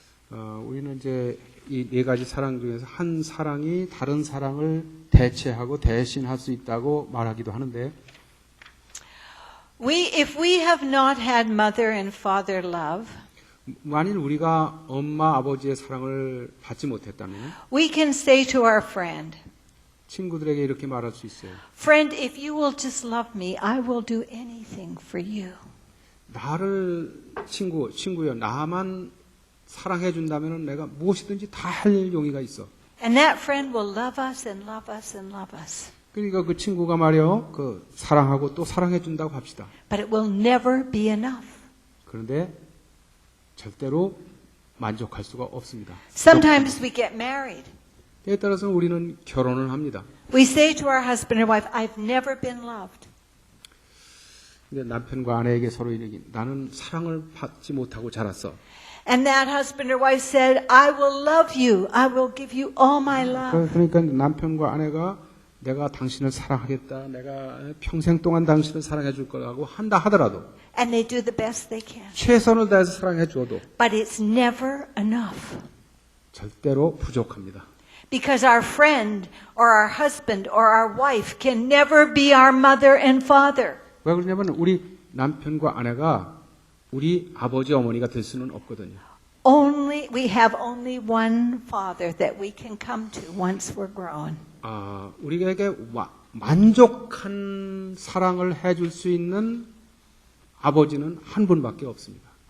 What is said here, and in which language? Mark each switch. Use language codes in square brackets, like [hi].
[ko] 우리는 이제 이 네 가지 사랑 중에서 한 사랑이 다른 사랑을 대체하고 대신할 수 있다고 말하기도 하는데, [en] If we have not had mother and father love, [ko] 만일 우리가 엄마 아버지의 사랑을 받지 못했다면 [en] we can say to our friend, [ko] 친구들에게 이렇게 말할 수 있어요. [en] "Friend, if you will just love me, I will do anything for you." [ko] 나를 친구여 나만 사랑해 준다면 내가 무엇이든지 다 할 용의가 있어. [en] And that friend will love us and love us and love us. [ko] 그러니까 그 친구가 말이요, 그 사랑하고 또 사랑해 준다고 합시다. [en] But it will never be enough. [ko] 그런데 절대로 만족할 수가 없습니다. [en] Sometimes we get married. [ko] 때에 따라서는 우리는 결혼을 합니다. [en] We say to our husband or wife, "I've never been loved." [ko] 근데 남편과 아내에게 서로 이르기 나는 사랑을 받지 못하고 자랐어. [en] And that husband or wife said, I will love you. I will give you all my love. [ko] 그러니까 남편과 아내가 내가 당신을 사랑하겠다. 내가 평생 동안 당신을 사랑해 줄 거라고 한다 하더라도 [en] And they do the best they can. [ko] 최선을 다해서 사랑해 줘도 [en] But it's never enough. [ko] 절대로 부족합니다. [en] Because our friend or our husband or our wife can never be our mother and father. [ko] 왜 그러냐면 우리 남편과 아내가 우리 아버지 어머니가 될 수는 없거든요. [en] We have only one father that we can come to once we're grown. [ko] 우리에게 만족한 사랑을 해줄 수 있는 아버지는 한 분밖에 없습니다.